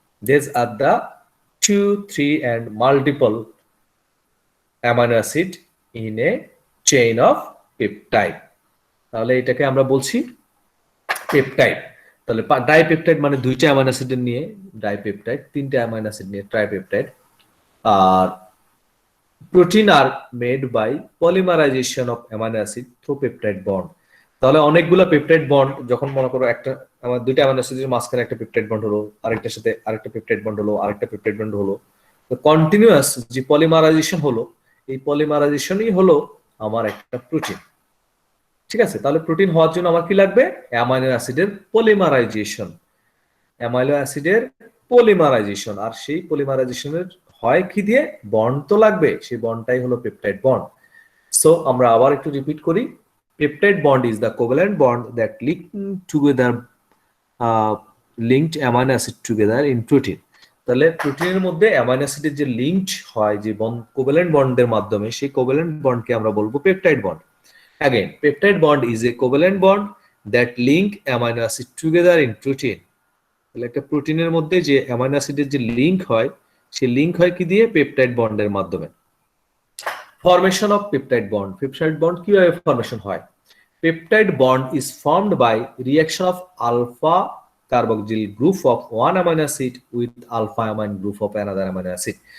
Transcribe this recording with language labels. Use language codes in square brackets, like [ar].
[en] These are the 2, 3 and multiple amino acid in a chain of peptide. [bn] তাহলে এটাকে আমরা বলছি পেপটাইড। তাহলে ডাইপেপটাইড মানে দুইটা অ্যামাইনো অ্যাসিড নিয়ে ডাইপেপটাইড, তিনটা অ্যামাইনো অ্যাসিড নিয়ে tripeptide. [en] আর protein are made by polymerization of amino acid through peptide bond. [bn] তাহলে অনেকগুলো পেপটাইড বন্ড, যখন মনে করো একটা আমার দুইটা অ্যামাইনো অ্যাসিডের মাঝখানে একটা পেপটাইড বন্ড হলো, আরেকটার সাথে আরেকটা পেপটাইড বন্ড হলো, আরেকটা পেপটাইড বন্ড হলো, কন্টিনিউয়াস যে পলিমারাইজেশন হলো, এই পলিমারাইজেশনই হলো আমার একটা প্রোটিন। ঠিক আছে, তাহলে প্রোটিন হওয়ার জন্য আমার কি লাগবে? অ্যামাইনো অ্যাসিডের পলিমারাইজেশন। অ্যামাইনো অ্যাসিডের পলিমারাইজেশন, আর সেই পলিমারাইজেশনের হয় কি দিয়ে? বন্ড তো লাগবে, সেই বন্ডটাই হলো পেপটাইড বন্ড। সো আমরা আবার একটু রিপিট করি, [en] Peptide bond is the covalent bond that link together linked amino acid together in protein. [bn] তাহলে প্রোটিনের মধ্যে অ্যামাইনো অ্যাসিডের যে লিঙ্কড হয় যে কোভ্যালেন্ট বন্ডের মাধ্যমে, সেই কোভ্যালেন্ট বন্ডকে আমরা বলবো peptide bond. [en] Again, peptide bond is a covalent bond that link amino acid together in protein. [bn] তাহলে একটা প্রোটিনের মধ্যে যে অ্যামাইনো অ্যাসিডের যে লিংক হয়, সেই লিংক হয় কি দিয়ে? পেপটাইড বন্ডের মাধ্যমে। [en] Formation of peptide bond. [bn] Peptide bond কিভাবে ফরমেশন হয়? [en] Peptide bond is formed by reaction of alpha carboxyl group of one amino acid with alpha amine group of another amino acid.